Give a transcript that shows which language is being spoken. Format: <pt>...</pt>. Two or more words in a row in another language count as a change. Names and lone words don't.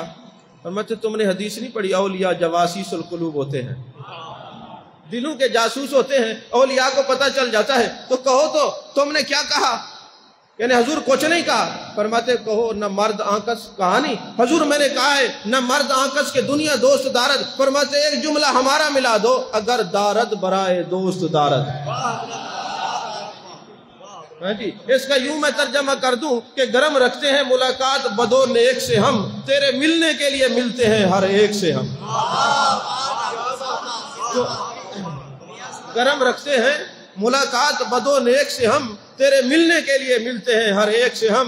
<ur>فرماتے تم نے حدیث نہیں پڑھی، اولیاء</ur> <ar>جواسیس القلوب</ar> <ur>ہوتے ہیں، دلوں کے جاسوس ہوتے ہیں، اولیاء کو پتہ چل جاتا ہے، تو کہو تو تم نے کیا کہا؟ یعنی حضور کچھ نہیں کہا۔ فرماتے کہو</ur> <fa>نہ مرد آنکس،</fa> <ur>کہا نہیں؟ حضور میں نے کہا ہے</ur> <fa>نہ مرد آنکس کے دنیا دوست دارد۔</fa> <ur>فرماتے ایک جملہ ہمارا ملا دو،</ur> <fa>اگر دارد برائے دوست دارد۔</fa> <ur>جی اس کا یوں میں ترجمہ کر دوں کہ گرم رکھتے ہیں ملاقات بدو نیک سے ہم، تیرے ملنے کے لیے ملتے ہیں ہر ایک سے ہم۔ گرم رکھتے ہیں ملاقات بدو نیک سے ہم، تیرے ملنے کے لیے ملتے ہیں ہر ایک سے ہم۔</ur>